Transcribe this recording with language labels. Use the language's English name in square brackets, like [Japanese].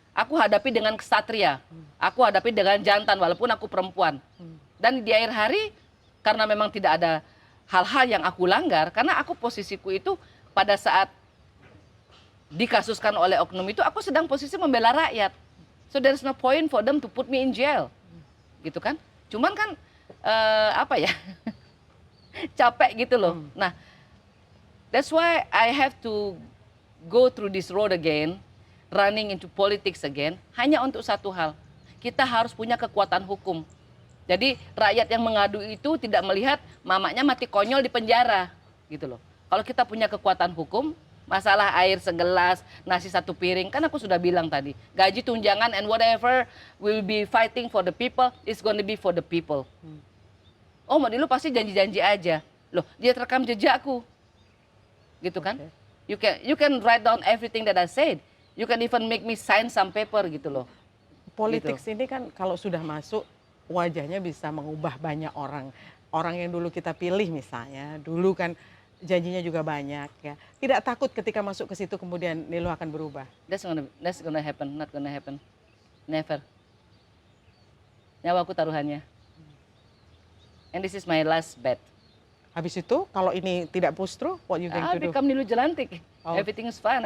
[Indonesian] Aku hadapi dengan kesatria. Aku hadapi dengan jantan walaupun aku perempuan. Dan di akhir hari karena memang tidak ada hal-hal yang aku langgar, karena aku posisiku itu pada saat dikasuskan oleh oknum itu aku sedang posisi membela rakyat. [English] So there's no point for them to put me in jail. [Indonesian] Gitu kan? Cuman kan capek gitu loh. [English] Nah, that's why I have to go through this road again, running into politics again, [Indonesian] hanya untuk satu hal. Kita harus punya kekuatan hukum. Jadi rakyat yang mengadu itu tidak melihat mamanya mati konyol di penjara, gitu loh. Kalau kita punya kekuatan hukum, masalah air segelas, nasi satu piring, kan aku sudah bilang tadi, gaji tunjangan [English] and whatever will be fighting for the people, [Indonesian] is gonna be for the people. Oh, Mbak Nilu pasti janji-janji aja. Loh, dia terekam jejakku. Gitu kan? [English] You can write down everything that I said. You can even make me sign some paper [Indonesian] gitu loh. Politics ini kan kalau sudah masuk wajahnya bisa mengubah banyak orang. orang yang dulu kita pilih misalnya, dulu kan janjinya juga banyak ya. Tidak takut ketika masuk ke situ kemudian Nilo akan berubah. [English] That's gonna happen, not gonna happen. Never. [Indonesian] Nyawaku taruhannya. [English] And this is my last bet. [Indonesian] Habis itu kalau ini tidak [English] push through, what you going I'll to do? become Nilu Jelantik. Oh. Everything is fine.